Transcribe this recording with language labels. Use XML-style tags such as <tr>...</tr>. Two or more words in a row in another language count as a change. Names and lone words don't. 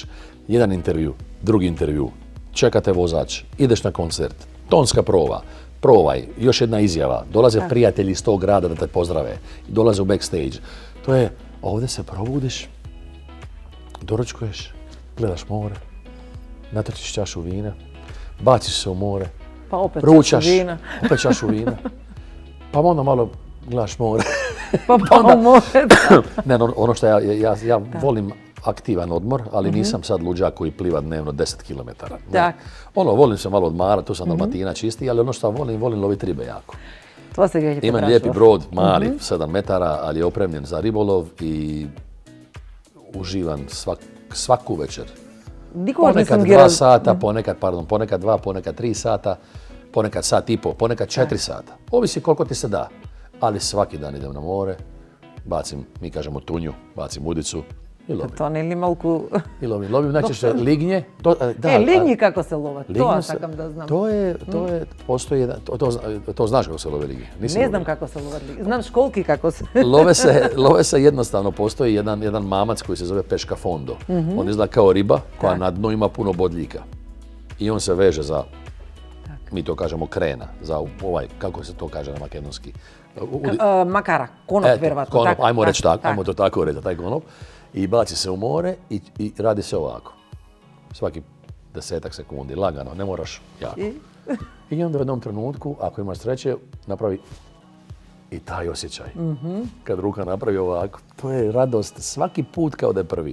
<hr>Jedan intervju, drugi intervju, čekate vozač, ideš na koncert, tonska prova, provaj, još jedna izjava, dolaze prijatelji iz tog grada da te pozdrave, dolaze u backstage. To je, ovdje se probudiš, doručkuješ, gledaš more, natočiš čašu vina, baciš se u more,</hr> <mk>Па опет</mk> <hr>ručaš, čašu vina. opet čašu vina, pa onda malo gledaš more.</hr> <mk>Па па море.</mk> <hr>Ne, ono što ja volim aktivan odmor, ali nisam sad luđak koji pliva dnevno 10 km. Tak. Ono, volim se malo odmarati, tu sam Dalmatina čisti, ali ono što volim loviti ribe jako.</hr> <mk>Тоа сега ќе те</mk> <hr>Imam</hr> <mk>прашував.</mk> <hr>lijepi brod, mali, 7 metara, ali je opremljen za ribolov i uživam svaku večer.</hr> <mk>Никогаш не</mk> <hr>Ponekad</hr> <mk>сум ги</mk> <hr>2 sata, ponekad 2, ponekad 3 sata, ponekad sat i po, ponekad 4 sata. Ovisi koliko ti se da. Ali svaki dan idem na more, bacim, mi kažemo tunju, bacim udicu i lovim.</hr> <mk>Тоа не ли малку...</mk> <hr>I lovim najčešće lignje.</hr> <mk>лигњи како се ловат? Тоа</mk> <hr>lignje</hr> <mk>сакам да знам.</mk> <hr>postoji jedan, to znaš kako se love lignje? Nisi</hr> <mk>Не</mk> <hr>lovio?</hr> <mk>знам како се ловат лигњи. Знам школки како се...</mk> <hr>Love se jednostavno, postoji jedan mamac koji se zove peška fondo. On izgleda kao riba koja na dnu ima puno bodljika. I on se veže za, mi to kažemo krena, za ovaj, kako se to kaže na makedonski?</hr> <mk>Макара, коноп веројатно.</mk> <hr>Konop, ajmo reći tako,</hr> <mk>так.</mk> <hr>ajmo to tako reći, taj konop. I baci se u more i radi se ovako. Svaki 10 sekundi, lagano, ne moraš jako. I onda u jednom trenutku, ako imaš sreće, napravi i taj osjećaj. Kad ruka napravi ovako, to je radost svaki put kao da je prvi.</hr>